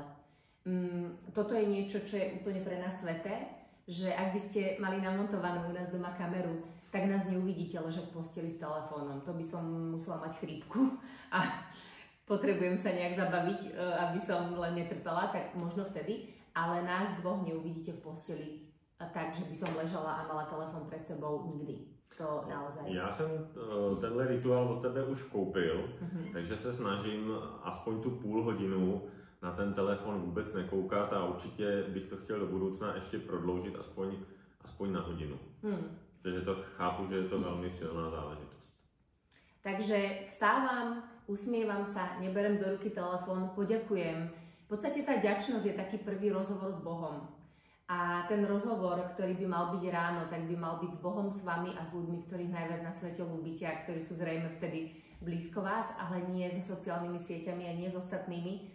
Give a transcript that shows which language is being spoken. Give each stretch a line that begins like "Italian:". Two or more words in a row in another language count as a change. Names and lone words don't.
Slovak: Toto je niečo, čo je úplne pre nás sveté, že ak by ste mali namontovanú u nás doma kameru, tak nás neuvidíte ležať v posteli s telefónom. To by som musela mať chrípku a potrebujem sa nejak zabaviť, aby som len netrpela, tak možno vtedy. Ale nás dvoch neuvidíte v posteli tak, že by som ležala a mala telefón pred sebou nikdy. To naozaj.
Czech: Já jsem tenhle rituál od tebe už koupil, takže se snažím aspoň tu půl hodinu na ten telefon vůbec nekoukat a určitě bych to chtěl do budoucna ještě prodloužit aspoň na hodinu. Takže to chápu, že je to velmi silná záležitost.
Slovak: Takže vstávam, usmievam sa, neberem do ruky telefón, poďakujem. V podstate tá vďačnosť je taký prvý rozhovor s Bohom. A ten rozhovor, ktorý by mal byť ráno, tak by mal byť s Bohom, s vami a s ľuďmi, ktorých najviac na svete ľúbite a ktorí sú zrejme vtedy blízko vás, ale nie so sociálnymi sieťami a nie s ostatnými.